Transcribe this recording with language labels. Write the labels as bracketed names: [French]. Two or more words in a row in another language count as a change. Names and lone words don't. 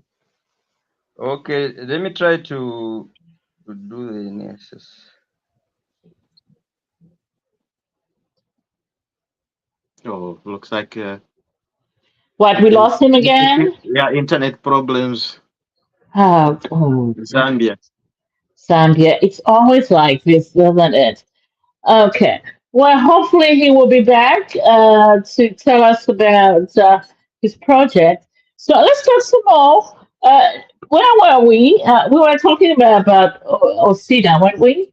[English] okay, let me try to do the necessary. Oh, looks like What, we lost him again? yeah, internet problems. Oh, Zambia. Zambia. It's always like this, isn't it? Okay. Well, hopefully he will be back to tell us about his project. So let's talk some more. Where were we? We were talking about Osita, weren't we?